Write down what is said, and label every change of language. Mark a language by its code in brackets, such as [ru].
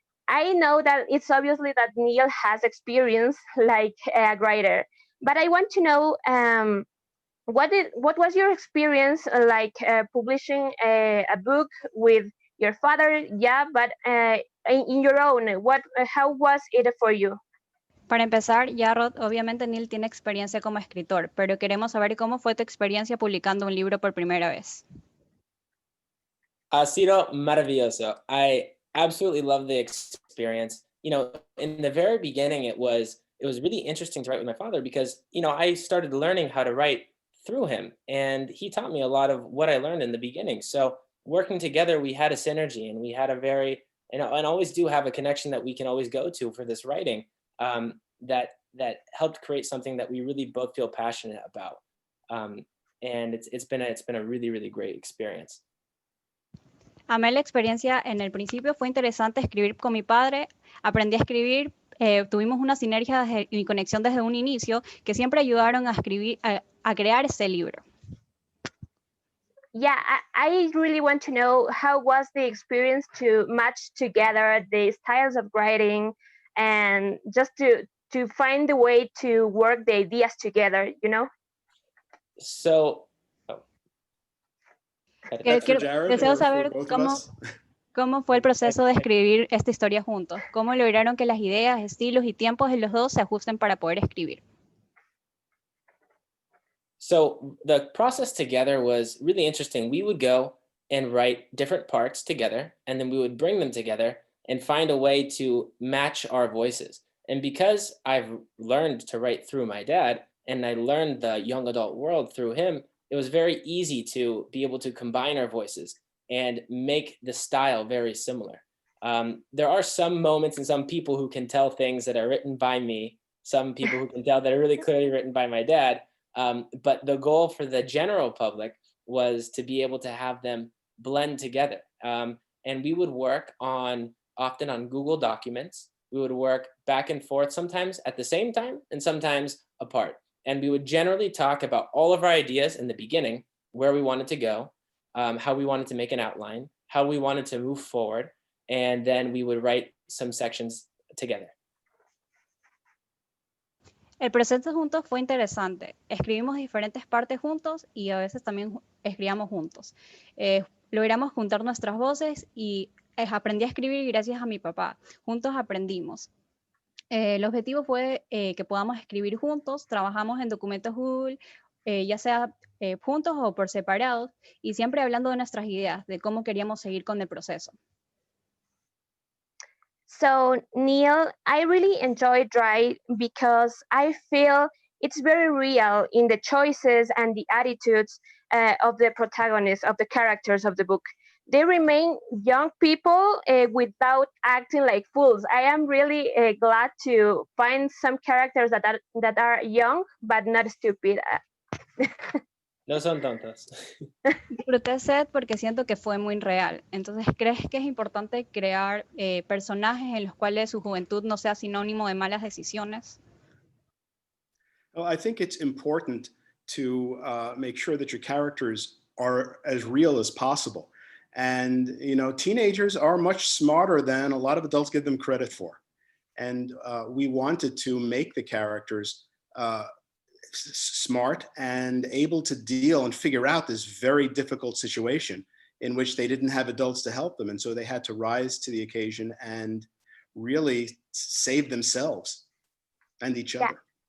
[en] I know that it's obviously that Neil has experience like a writer, but I want to know, what was your experience like publishing a book with your father? Yeah, but in your own, how was it for you? [es] Para empezar, Jarrod, obviamente Neil tiene experiencia como escritor, pero queremos saber cómo fue tu experiencia publicando un libro por primera vez. Ha sido maravilloso. [en] I absolutely love the experience. You know, in the very beginning, it was really interesting to write with my father because, you know, I started learning how to write through him, and he taught me a lot of what I learned in the beginning. So working together, we had a synergy, and we had a very, and always do have a connection that we can always go to for this writing, that helped create something that we really both feel passionate about. And it's been a really great experience. [es] Amé la experiencia en el principio, fue interesante escribir con mi padre, aprendí a escribir, tuvimos una sinergia y conexión desde un inicio que siempre ayudaron a escribir, a crear ese libro. [en] Yeah, I really want to know how was the experience to match together the styles of writing and just to find the way to work the ideas together, you know? So, [es] deseo saber cómo fue el proceso de escribir esta historia juntos, cómo lograron que las ideas, estilos y tiempos de los dos se ajusten para poder escribir. [en] So the process together was really interesting. We would go and write different parts together, and then we would bring them together and find a way to match our voices. And because I've learned to write through my dad, and I learned the young adult world through him, it was very easy to be able to combine our voices and make the style very similar. There are some moments and some people who can tell things that are written by me, some people who can tell that are really clearly written by my dad. But the goal for the general public was to be able to have them blend together. And we would work often on Google Documents. We would work back and forth, sometimes at the same time and sometimes apart. And we would generally talk about all of our ideas in the beginning, where we wanted to go, how we wanted to make an outline, how we wanted to move forward. And then we would write some sections together. [es] El proceso juntos fue interesante. Escribimos diferentes partes juntos y a veces también escribíamos juntos. Logramos juntar nuestras voces y aprendí a escribir gracias a mi papá. Juntos aprendimos. El objetivo fue que podamos escribir juntos. Trabajamos en documentos Google, ya sea juntos o por separados, y siempre hablando de nuestras ideas, de cómo queríamos seguir con el proceso. [en] So, Neil, I really enjoy Dry because I feel it's very real in the choices and the attitudes of the protagonists, of the characters of the book. They remain young people without acting like fools. I am really glad to find some characters that are young but not stupid. [es] No son tontos. Disfruté Set porque siento que fue muy real. Entonces, ¿crees que es importante crear personajes en los cuales su juventud no sea sinónimo de malas decisiones? [en] Well, I think it's important to make sure that your characters are as real as possible. And, you know, teenagers are much smarter than a lot of adults give them credit for. And we wanted to make the characters smart and able to deal and figure out this very difficult situation in which they didn't have adults to help them. And so they had to rise to the occasion and really save themselves and each other.